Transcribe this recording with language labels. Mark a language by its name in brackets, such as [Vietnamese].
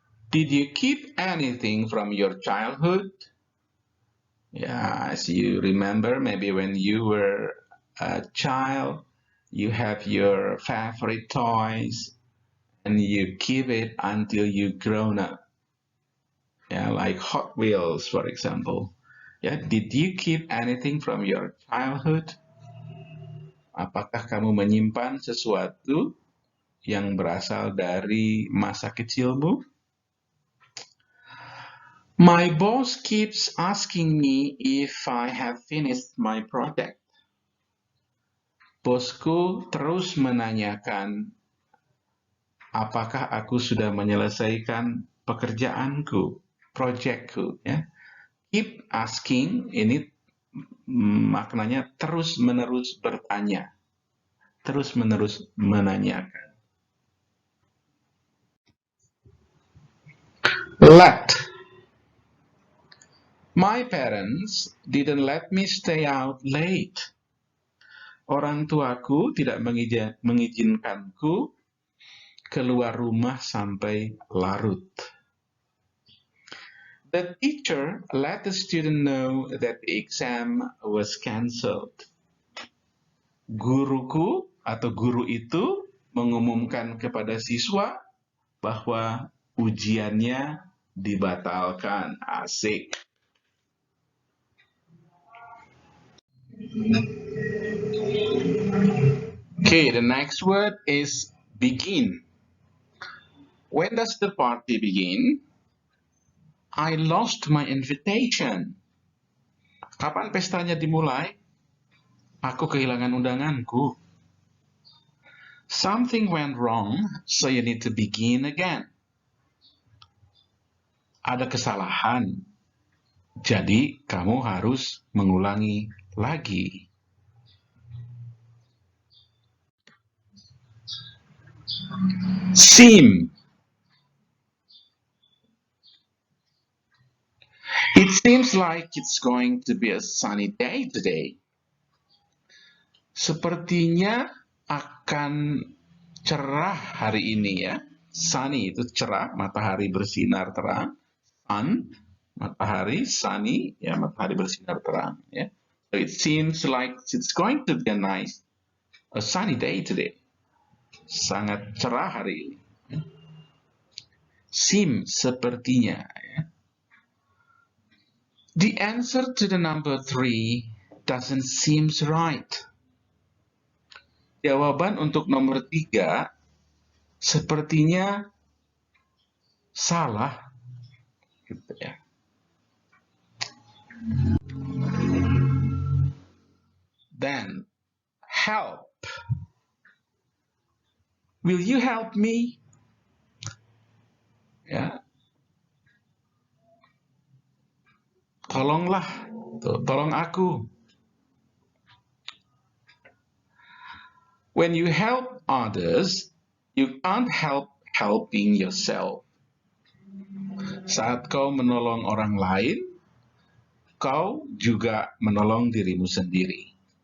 [English] Did you keep anything from your childhood? Yeah, as you remember, maybe when you were a child, you have your favorite toys and you keep it until you grown up. Yeah, like Hot Wheels, for example. Yeah, did you keep anything from your childhood? [Indonesian] Apakah kamu menyimpan sesuatu yang berasal dari masa kecilmu? [English] My boss keeps asking me if I have finished my project. [Indonesian] Bosku terus menanyakan apakah aku sudah menyelesaikan pekerjaanku, proyekku, ya. [English] Keep asking [Indonesian] ini maknanya terus-menerus bertanya, terus-menerus menanyakan. [English] Let. My parents didn't let me stay out late. [Indonesian] Orang tuaku tidak mengizinkanku keluar rumah sampai larut. [English] The teacher let the student know that the exam was cancelled. [Indonesian] Guruku atau guru itu mengumumkan kepada siswa bahwa ujiannya dibatalkan. Asik. [English] Okay, the next word is begin. When does the party begin? I lost my invitation. [Indonesian] Kapan pestanya dimulai? Aku kehilangan undanganku. [English] Something went wrong, so you need to begin again. [Indonesian] Ada kesalahan, jadi kamu harus mengulangi lagi. [English] Seem. It seems like it's going to be a sunny day today. [Indonesian] Sepertinya akan cerah hari ini ya. Sunny itu cerah, matahari bersinar terang. Sun, matahari, sunny, ya matahari bersinar terang. Ya. [English] So it seems like it's going to be a sunny day today. [Indonesian] Sangat cerah hari ini. Seem, sepertinya. Ya. [English] The answer to the number 3 doesn't seem right. [Indonesian] Jawaban untuk nomor 3 sepertinya salah. Gitu ya. [English] Then, help. Will you help me? [Indonesian] Ya. Tolonglah, tolong aku. [English] When you help others, you can't help helping yourself. [Indonesian] Saat kau menolong orang lain, kau juga menolong dirimu sendiri.